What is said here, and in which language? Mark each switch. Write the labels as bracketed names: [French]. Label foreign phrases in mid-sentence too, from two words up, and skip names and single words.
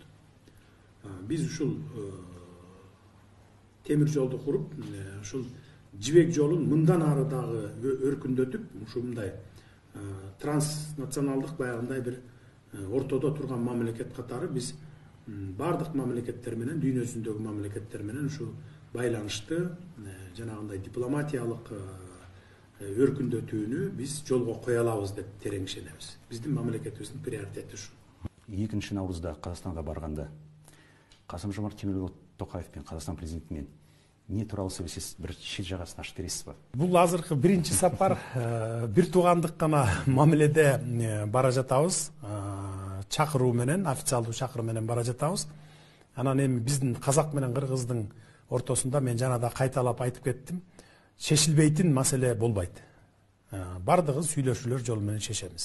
[Kyrgyz] Биз ушул темир жолду куруп, ушул жибек жолун мындан ары дагы өркүндөтүп, ушундай транснационалдык баягындай бир ортодо турган мамлекет катары биз бардык мамлекеттер менен, дүйнө жүзүндөгү мамлекеттер менен ушу байланышты, жанагындай дипломатиялык өркүндөтүүнү биз жолго кое алабыз деп терең ишенебиз. Биздин мамлекетибиздин приоритети ушу. [Kazakh] 2 наурызда Казакстанга барганда Касым-Жомарт Тоқаевпен, Қазақстан президентімен не туралы сөйлесесіз, бір шет жағасын ашып бересіз ба? [Kyrgyz] Бул азыркы биринчи сапар бир туугандык гана мамиледе бара жатабыз. Чакыруу менен, официалдуу чакыруу менен бара жатабыз. Анан эми биздин казак менен кыргыздын ортосунда мен жана да кайталап айтып кеттим. Чечилбейтин маселе болбойт. Бардыгын сүйлөшүүлөр жолу менен чечебиз.